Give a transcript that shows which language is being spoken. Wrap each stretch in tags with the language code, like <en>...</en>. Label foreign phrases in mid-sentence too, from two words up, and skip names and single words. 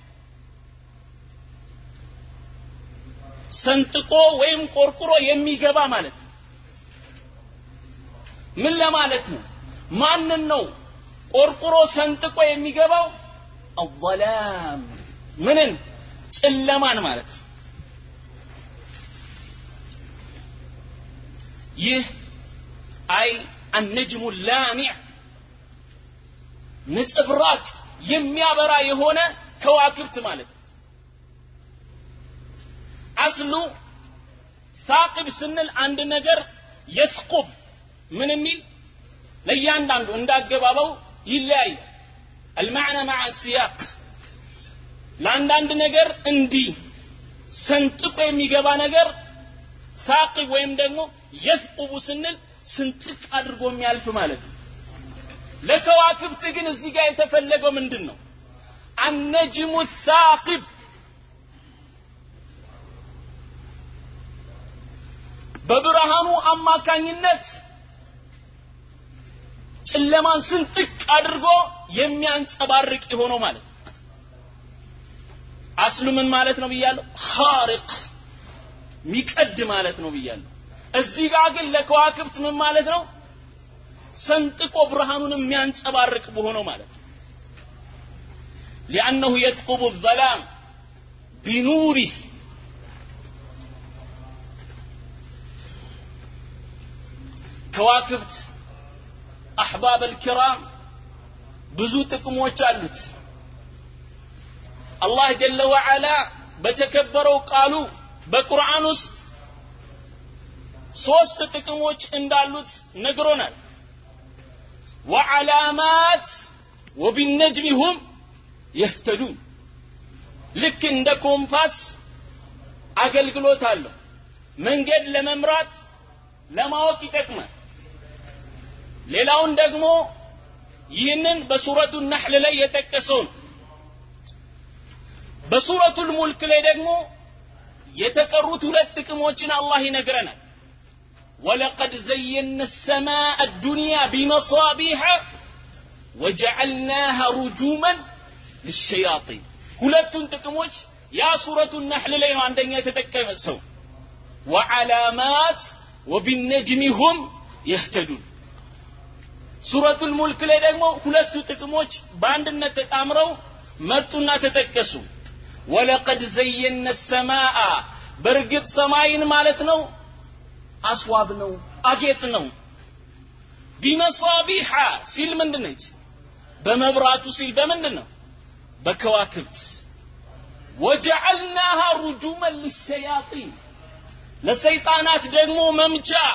<am>ሰንጥቆ ወይም ቆርቁሮ የሚገባ ማለት ምን ለማለት ነው ማንን ነው ቆርቁሮ ሰንጥቆ የሚገባው الظلام ምንን ጨለማን ማለት ይህ አይ</am> <ar>النجم اللامع</ar> <am>ንጽብራቅ የሚያበራ የሆነ ከዋክብት ማለት አስሉ ثاقب ስንል አንድ ነገር يثقب ምን የሚል ለያንዳንዱ እንዳገባባው ይለያይ</am> <ar>المعنى مع السياق</ar> <am>ለአንዳንድ ነገር እንዲህ ሰንጥቆ የሚገባ ነገር ثاقب ወይም ደግሞ يثقب ስንል ስንጥቅ አድርጎ የሚያልፍ ማለት ለከዋክብት ግን እዚህ ጋር የተፈለገው ምንድነው</am> <ar>النجم الثاقب</ar> <am>በብርሃኑ አማካኝነት ጨለማን ስንጥቅ አድርጎ የሚያንጸባርቅ ይሆነው ማለት አስሉ ምን ማለት ነው ብያለሁ خارق ሚቀድ ማለት ነው ብያለሁ እዚህ ጋር ግን ለከዋክብት ምን ማለት ነው ሰንጥቆ ብርሃኑን የሚያንጸባርቅ በሆነው ማለት</am> <ar>لانه يثقب الظلام بنوره</ar> <am>ከዋክብት</am> <ar>احباب الكرام</ar> <am>ብዙ ጥቅሞች አሉት አላህ</am> <ar>جل وعلا</ar> <am>በተከበረው ቃሉ በቁርአን ውስጥ ሶስት ጥቅሞች እንዳሉት ነግሮናል</am> <ar>وعلامات وبالنجم هم يهتدون</ar> <am>ልክ እንደ ኮምፓስ አገልግሎት አለው መንገድ ለመምራት ለማወቅ ይጠቅማል ሌላውን ደግሞ ይህንን በሱረቱ النحل ላይ የተጠቀሰው በሱረቱ الملك ላይ ደግሞ የተቀሩት ሁለት ጥቅሞችን አላህ ይነግረናል ولقد زينا السماء الدنيا بمصابيح وجعلناها رجوما للشياطين ሁለቱን ጥቅሞች ያ ሱረቱ النحل ላይ ነው አንደኛ የተጠቀሰው</am> <ar>وعلامات وبالنجم هم يهتدون</ar> <am>ሱረቱ الملك ላይ ደግሞ ሁለቱ ጥቅሞች በአንድነት ተጣምረው መጡና ተጠቀሱ</am> <ar>ولقد زينا السماء برغت</ar> <am>ሰማይን ማለት ነው አስዋብ ነው አጌጥ ነው بمصابيح ሲል ምንድነች በመብራቱ ሲል በምንድነው በከዋክብት</am> <ar>وجعلناها رجوما للشياطين</ar> <am>ለሰይጣናት ደግሞ መምቻ</am>